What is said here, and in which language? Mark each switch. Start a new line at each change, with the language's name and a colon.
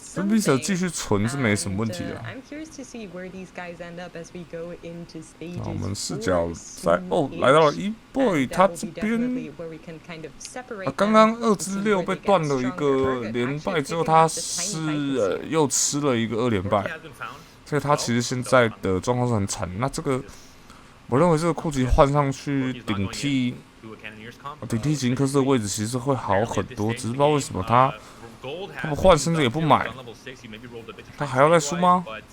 Chinese: 这 Vicer 继续存是没什么问题的。
English: I'm curious to see where these guys end up as we go into stages.
Chinese: 我们视角在来到了1boy， 他这边刚刚2之6被断了一个连败之后，他是又吃了一个2连败，所以他其实现在的状况是很惨。那这个我认为这个库吉换上去顶替吉尼克斯的位置其实会好很多，只是不知道为什么他不换，甚至也不买，他还要再输吗？